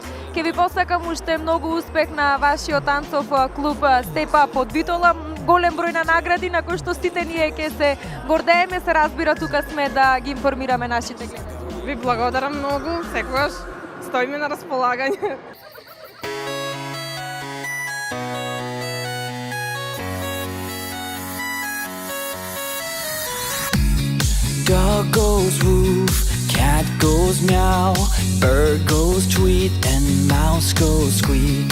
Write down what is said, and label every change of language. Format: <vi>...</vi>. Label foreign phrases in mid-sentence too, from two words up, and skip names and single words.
<mk>Ке ви посакам уште многу успех на вашиот танцов клуб Step Up од Битола. Голем број на награди на кои што сите ние ќе се гордееме, се разбира, тука сме да ги информираме нашите гледачи. Ви благодарам многу, секогаш стоиме на располагање.</mk> <en>Dog goes woof, cat goes meow, bird goes tweet, and mouse goes squeak.</en>